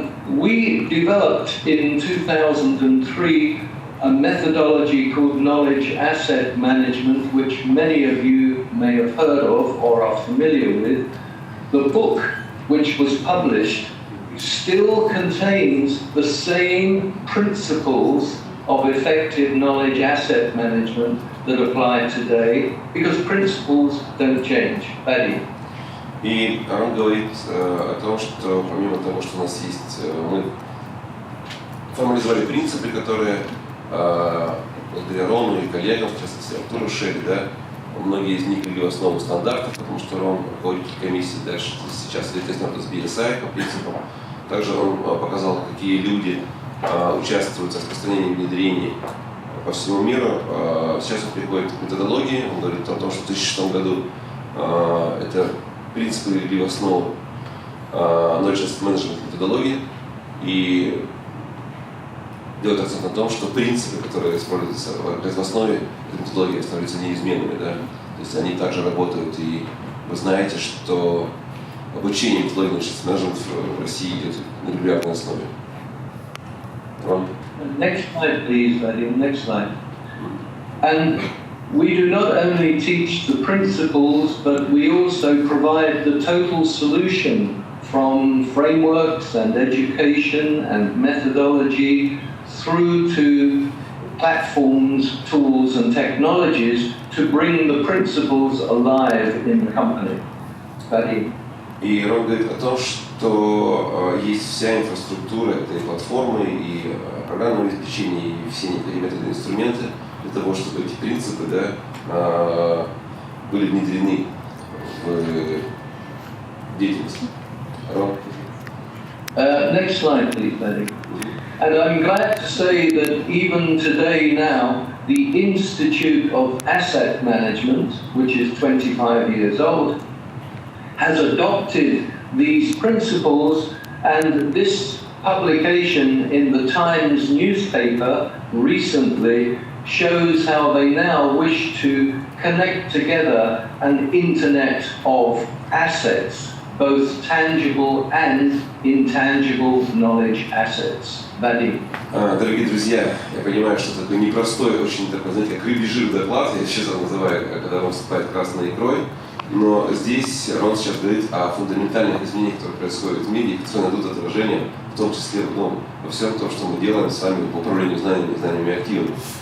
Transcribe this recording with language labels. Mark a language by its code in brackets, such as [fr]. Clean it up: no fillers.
[en] We developed in 2003 a methodology called knowledge asset management, which many of you may have heard of or are familiar with. The book, which was published, still contains the same principles of effective knowledge asset management that apply today, because principles don't change. Vadim. [ru] И он говорит о том, что помимо того, что у нас есть, мы формализовали принципы, которые благодаря Рону и коллегам, в частности Артуру Шерри, да, многие из них легли в основу стандартов, потому что Рон руководитель комиссии дальше сейчас естественно с BSI по принципам. Также он показал, какие люди участвуют в распространении и внедрении по всему миру. Сейчас он приходит к методологии, он говорит о том, что в 2006 году это принципы легли в основу knowledge management методологии и делает акцент на том, что принципы, которые используются в основе этой методологии, остаются неизменными. Да? То есть они также работают, и вы знаете, что обучение методологии knowledge management в России идет на регулярной основе. [en] Next slide, please, Vadim. Next slide. And we do not only teach the principles, but we also provide the total solution from frameworks and education and methodology through to platforms, tools and technologies to bring the principles alive in the company. Vadim. [ru] И Рон говорит о том, что что есть вся инфраструктура этой платформы и программного обеспечения, и все необходимые методы и инструменты для того, чтобы эти принципы, да, были внедрены в деятельность. [en] Next slide, please, Betty. And I'm glad to say that even today now, the Institute of Asset Management, which is 25 years old, has adopted these principles, and this publication in the Times newspaper recently shows how they now wish to connect together an internet of assets, both tangible and intangible knowledge assets. Vadim. [ru] Дорогие друзья, я понимаю, что такой непростой, очень такой, знаете, как рыбий жир доклад, я сейчас его называю, когда он выступает красной икрой, но здесь Рон сейчас говорит о фундаментальных изменениях, которые происходят в мире, и которые найдут отражение, в том числе во всем том, что мы делаем с вами по управлению знаниями и активами.